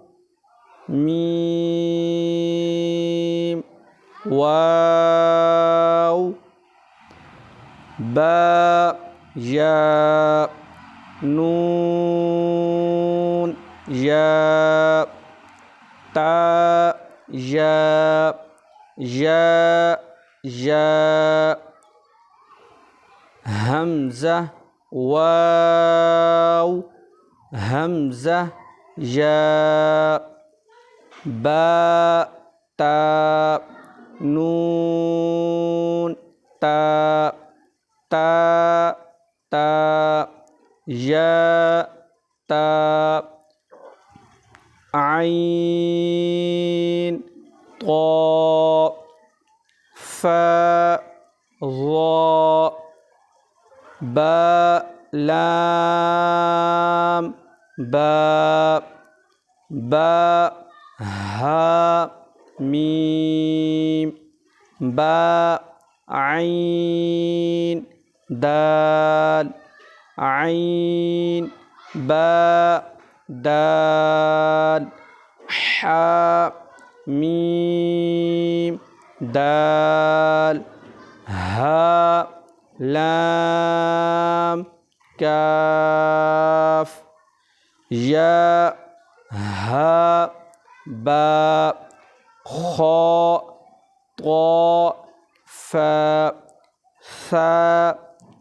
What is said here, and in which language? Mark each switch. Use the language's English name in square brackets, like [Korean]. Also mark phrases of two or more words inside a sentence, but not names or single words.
[Arabic] ميم واو باء ياء نون ياء تاء ياء همزة واو همزة ياء باء تاء نون تاء تاء تاء ياء تاء عين تاء فاء ظاء باء لام باء باء هاء ميم باء عين دال عين باء دال حاء ميم دال هاء لام كاف ياء هاء باء خاء طاء فاء ثاء